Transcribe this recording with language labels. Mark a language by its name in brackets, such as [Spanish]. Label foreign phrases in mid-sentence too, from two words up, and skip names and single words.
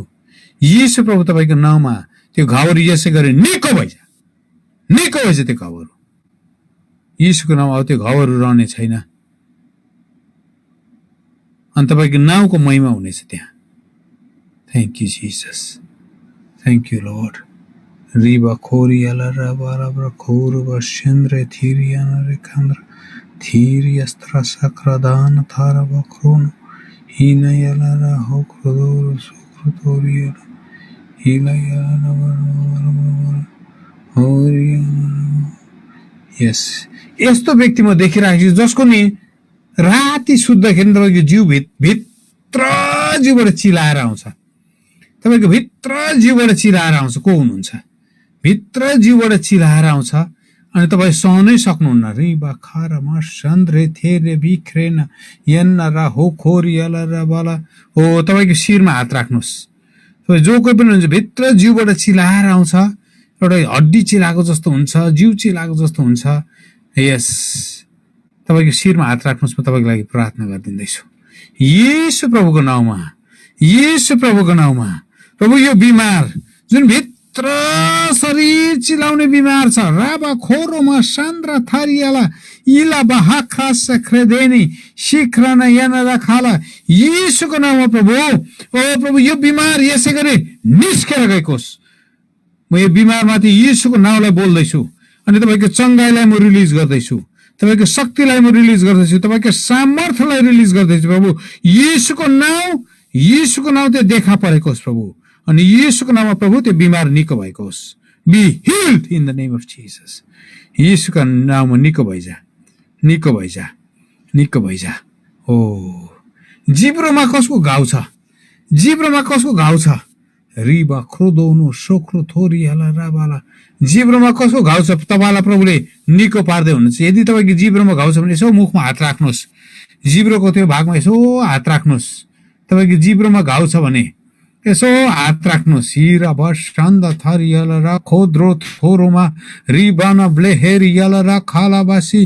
[Nepali] येशू प्रभु तपाईँको नाउँमा त्यो घाउहरू यसै गरी निको भइजा, निको भएछ त्यो घाउहरू। यीशुको नाम अब त्यो घाउहरू रहने छैन अनि तपाईँको नाउँको महिमा हुनेछ त्यहाँ। [English] Thank you Jesus, thank you Lord. रिबा खोरियाला रबारा खोरुबा सेन्द्रे थिरियाना रे कान्द्र थिरियस्त्र सक्रादान थारबा क्रोन हिनयाला रा हो क्रोदोरो सुक्रोतोरियाला हिलायाला होरियाला। [Nepali] यस, यस्तो व्यक्ति म देखिरहेको छु जसको नि राति सुत्दाखेरि तपाईँको जिउ भित्र जिउबाट चिलाएर आउँछ। तपाईँको भित्र जिउबाट चिलाएर आउँछ। को हुनुहुन्छ? भित्र जिउबाट चिलाएर आउँछ अनि तपाईँ सहनै सक्नुहुन्न। रिबा खारमा सन्द्रे थेरे बिख्रेन यन्ना रा हो खोरियाला रा बाला हो। तपाईँको शिरमा हात राख्नुहोस्। तपाईँ जो कोही पनि हुन्छ भित्र जिउबाट चिलाएर आउँछ, एउटा हड्डी चिलाएको जस्तो हुन्छ, जिउ चिलाएको जस्तो हुन्छ। यस, तपाईँको शिरमा हात राख्नुहोस्। म तपाईँको लागि प्रार्थना गरिदिँदैछु येशू प्रभुको नाउँमा, येशू प्रभुको नाउँमा। प्रभु यो बिमार जुन भित्र शरीर चिलाउने बिमार छ, राबा खोरोमा सान्द्रा थारियाला इला बाहाखा सख्रेदेनी शिखराना याना खाला, येशूको नाउँमा प्रभु। ओ प्रभु यो बिमार यसै गरी निस्केर गएको होस्। म यो बिमारमाथि येशूको नाउँलाई बोल्दैछु अनि तपाईँको चङ्गाइलाई म रिलिज गर्दैछु, तपाईँको शक्तिलाई म रिलिज गर्दैछु, तपाईँको सामर्थ्यलाई रिलिज गर्दैछु प्रभु। येशूको नाउँ त्यो देखा परेको होस् प्रभु अनि येशूको नाममा प्रभु त्यो बिमार निको भएको होस्। [English] Be healed in the name of Jesus. [Nepali] येशूको नाममा निको भइजा, निको भइजा, निको भइजा। हो, जिब्रोमा कसको घाउ छ? जिब्रोमा कसको घाउ छ? रिबा क्रोदोनो सोक्रो थोरियाला राबाला। जिब्रोमा कसको घाउ छ? तपाईँलाई प्रभुले निको पार्दै हुनुहुन्छ। यदि तपाईँको जिब्रोमा घाउ छ भने यसो मुखमा हात राख्नुहोस्। जिब्रोको त्यो भागमा यसो हात राख्नुहोस्। तपाईँको जिब्रोमा घाउ छ भने यसो हात राख्नुहोस्। हिरा बन्द थरियल र खोद्रो थोरोमा रिबाना ब्लेहेरियल र खालाबासी।